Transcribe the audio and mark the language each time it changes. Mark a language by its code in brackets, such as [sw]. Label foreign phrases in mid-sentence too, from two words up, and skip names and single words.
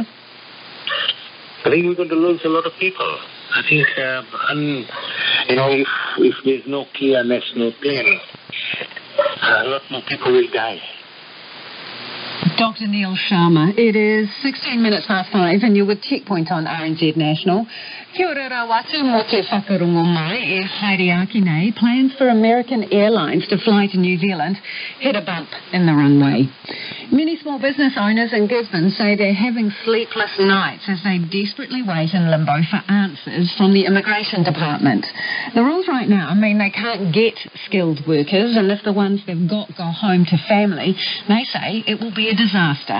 [en] I think we're going to lose a lot of people. I think, if there's no clear national plan, a lot more people will die. Dr. Neil Sharma, it is 16 minutes past 5 and you're with Checkpoint on RNZ National. [mi] Kia ora rawatu mo te whakarungo mai e haere aki nei. [en] Plans for American Airlines to fly to New Zealand hit a bump in the runway. Many small business owners in Gisborne say they're having sleepless nights as they desperately wait in limbo for answers from the Immigration Department. The rules right now mean they can't get skilled workers, and if the ones they've got go home to family, they say it will be a disaster.